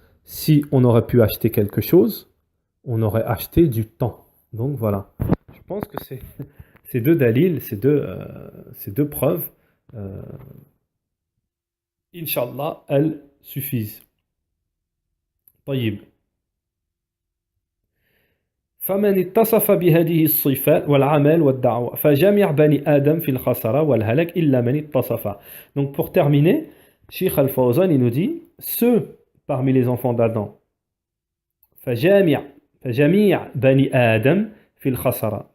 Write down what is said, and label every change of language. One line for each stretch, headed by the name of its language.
French: Si on aurait pu acheter quelque chose, on aurait acheté du temps. Donc voilà. Je pense que ces deux dalils, ces deux preuves, euh, Inch'Allah, elles suffisent.
Arabic: طيب. فمن اتصف بهذه الصفات والعمل والدعوة فجميع بني آدم في الخسارة والهلاك إلا من اتصف.
French: Donc pour terminer, Cheikh Al-Fawzan il nous dit ceux parmi les enfants d'Adam
Arabic: فجميع بني آدم في الخسارة.